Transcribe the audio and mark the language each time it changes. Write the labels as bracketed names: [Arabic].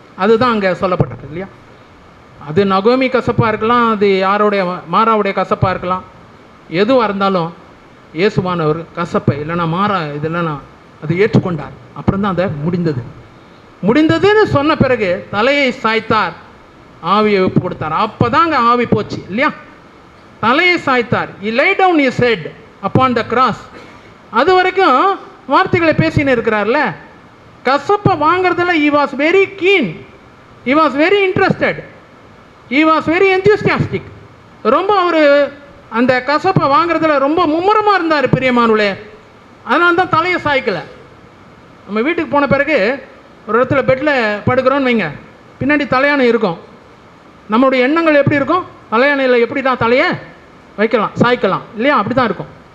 [Tamil] அதுதான் அங்கே சொல்லப்பட்டது இல்லையா? அது நகோமி கசப்பாக இருக்கலாம், அது யாரோடைய மாறாவுடைய கசப்பாக இருக்கலாம். எதுவாக இருந்தாலும் இயேசுவானவர் கசப்பை இல்லைனா மாறா இது இல்லைனா அது ஏற்றுக்கொண்டார். அப்புறம் தான் அதை முடிந்ததுன்னு சொன்ன பிறகு தலையை சாய்த்தார், ஆவியை ஒப்பு கொடுத்தார். அப்போ தான் அங்கே ஆவி போச்சு இல்லையா? தலையை சாய்த்தார். [English] He laid down his head upon the cross. [Tamil] அது வரைக்கும் வார்த்தைகளை பேசின்னு இருக்கிறார்ல. கசப்பை வாங்கிறதுல [English] he was very keen, he was very interested, he was very enthusiastic. [Tamil] ரொம்ப அவர் அந்த கசப்பை வாங்கிறதுல ரொம்ப மும்முரமாக இருந்தார். பிரியமானவர்களே, அதனால தான் தலையை சாய்க்கலை. நம்ம வீட்டுக்கு போன பிறகு ஒரு இடத்துல பெட்டில் படுக்கிறோன்னு வைங்க, பின்னாடி தலையானை இருக்கும். நம்மளுடைய எண்ணங்கள் எப்படி இருக்கும்? தலையானையில் எப்படி தான் தலையை வைக்கலாம், சாய்க்கலாம் இல்லையா? அப்படி தான் இருக்கும்.